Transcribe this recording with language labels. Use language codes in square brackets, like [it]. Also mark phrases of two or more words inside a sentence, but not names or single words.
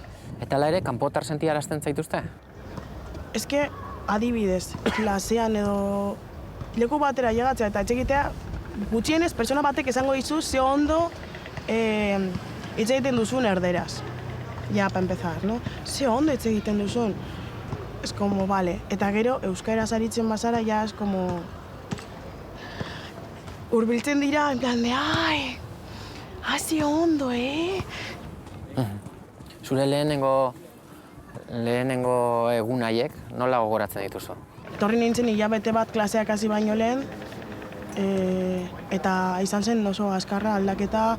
[eu] Eta hala ere, kanpotar sentiarazten zaituzte? Eske, adibidez, klasean edo leku batera llegatzea eta etxegitea, gutxienez pertsona batek esango dizu ze ondo hitz egiten duzun erderaz. [es] Ja, pa empezar, no? [eu] Ze ondo hitz egiten duzun. [es] Es como, vale. [eu] Eta gero, euskaraz aritzen bazara, ja, [es] es como... [eu] Urbiltzen dira, [es] en plan de, [eu] ai, ze ondo, Zure lehenengo egun haiek nola gogoratzen dituzu? Etorri nintzen hilabete bat klaseak hasi baino lehen, eta izan zen oso azkarra aldaketa.